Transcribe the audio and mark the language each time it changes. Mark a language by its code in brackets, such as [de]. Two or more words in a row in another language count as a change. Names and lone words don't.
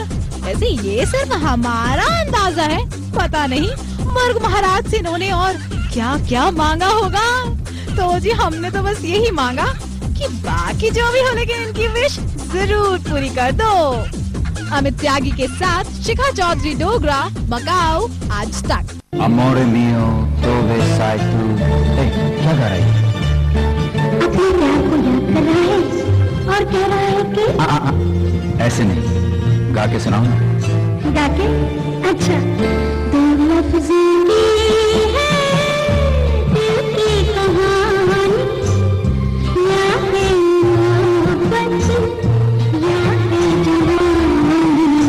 [hi] वैसे ये सिर्फ हमारा अंदाजा है, पता नहीं मुर्ग महाराज से इन्होंने और क्या क्या मांगा होगा। तो जी हमने तो बस यही मांगा कि बाकी जो भी हो, लेकिन इनकी विश जरूर पूरी कर दो। अमित त्यागी के साथ शिखा चौधरी डोगरा, मकाओ आज तक। [it] Amore mio, dove sei tu? [hi] क्या गा रहा है? अपने प्यार को याद कर रहा है और कह रहा है कि ऐसे नहीं, गा के सुनाओ ना। गा के? अच्छा। दो लफ्ज़ की है दिल की कहानी, या है मोहब्बत या है जवानी।